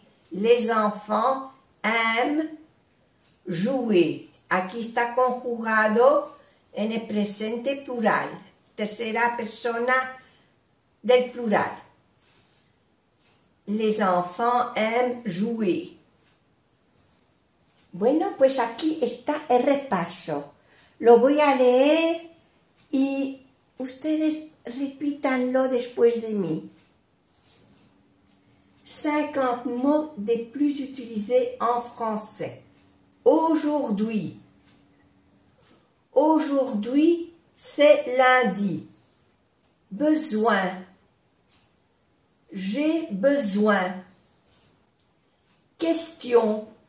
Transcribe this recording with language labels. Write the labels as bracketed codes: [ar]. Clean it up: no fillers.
[fr] Les enfants aiment jouer. [es] Aquí está conjugado en el presente plural. Tercera persona del plural. [fr] Les enfants aiment jouer. [es] Bueno, pues aquí está el repaso. Lo voy a leer y ustedes repítanlo después de mí. [fr] 50 mots des plus utilisés en français. Aujourd'hui. Aujourd'hui, c'est lundi. Besoin. J'ai besoin. Question.